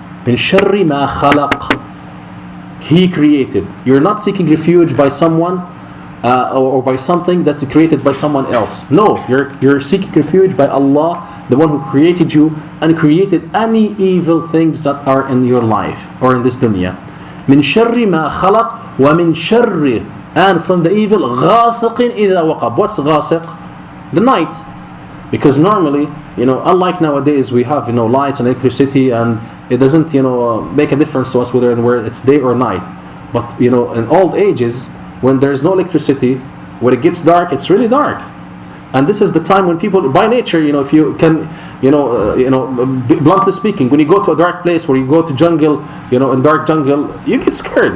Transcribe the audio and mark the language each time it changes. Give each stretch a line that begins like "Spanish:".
Arabic: من شر ما خلق.
English: He created. You're not seeking refuge by someone or by something that's created by someone else. No, you're seeking refuge by Allah, the one who created you and created any evil things that are in your life or in this dunya.
Arabic: من شر ما خلق ومن شر,
English: and from the evil
Arabic: غاسق إذا وقب.
English: What's غاسق? The night. Because normally, unlike nowadays, we have lights and electricity, and it doesn't make a difference to us whether it's day or night. But in old ages, when there's no electricity, when it gets dark, it's really dark. And this is the time when people, by nature, if you can, bluntly speaking, when you go to a dark place, where you go to jungle, in dark jungle, you get scared.